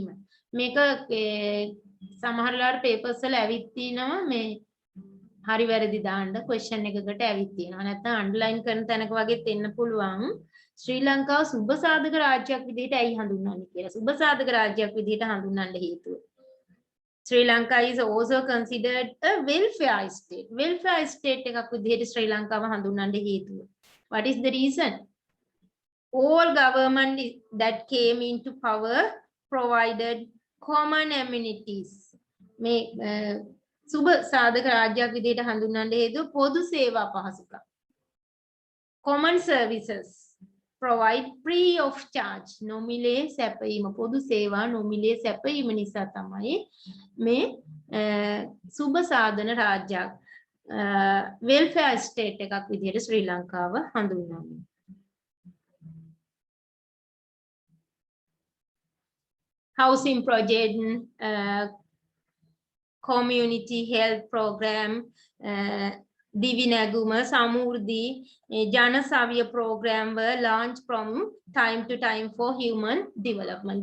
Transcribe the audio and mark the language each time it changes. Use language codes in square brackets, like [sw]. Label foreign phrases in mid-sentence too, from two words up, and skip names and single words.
[si] මේක සමහරලාට පේපර්ස් වල ඇවිත් තිනවා මේ හරි වැරදි දාන්න ක්වෙස්චන් එකකට ඇවිත් තියෙනවා. නැත්නම් අන්ඩර්ලයින් කරන තැනක වගේ දෙන්න පුළුවන්. ශ්‍රී ලංකාව සුබ සාධක රාජ්‍යයක් විදිහට ඇයි හඳුන්වන්නේ කියලා. සුබ සාධක රාජ්‍යයක් විදිහට හඳුන්වන්න හේතුව [en] Sri Lanka is also considered a welfare state. Welfare state [si] එකක් විදිහට ශ්‍රී ලංකාව හඳුන්වන්න හේතුව. [en] What is the reason? All government that came into power provided common amenities. [si] මේ සුබ සාධක රාජ්‍යයක් විදිහට හඳුන්වන්න හේතුව පොදු සේවා පහසුකම්. [en] Common services provide free of charge. [si] නොමිලේ සැපයීම පොදු සේවා නොමිලේ සැපයීම නිසා තමයි මේ සුබ සාධන රාජ්‍යයක් [en] welfare state [si] එකක් විදිහට ශ්‍රී ලංකාව හඳුන්වන්නේ. [en] Housing project, community health program, Divinaguma, Samurdi, Janasavya program were launched from time to time for human development.